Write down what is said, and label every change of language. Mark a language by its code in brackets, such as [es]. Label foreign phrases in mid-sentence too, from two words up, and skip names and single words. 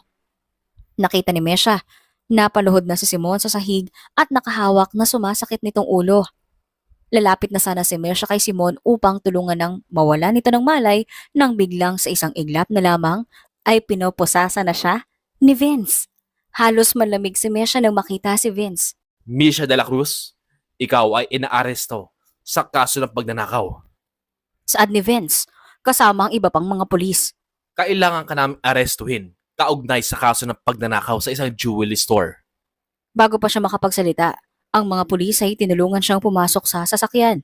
[tl] Nakita ni Mesha, napaluhod na si Simon sa sahig at nakahawak na sumasakit nitong ulo. Lalapit na sana si Mesha kay Simon upang tulungan ng mawala nito ng malay nang biglang sa isang iglap na lamang ay pinoposasa na siya ni Vince. Halos malamig si Mesha nang makita si Vince. Misha de la Cruz, ikaw ay inaaresto sa kaso ng pagnanakaw. Saad ni Vince, kasama ang iba pang mga pulis. Kailangan ka namin arestuhin kaugnay sa kaso ng pagnanakaw sa isang [en] jewelry store. [tl] Bago pa siya makapagsalita, ang mga pulis ay tinulungan siyang pumasok sa sasakyan.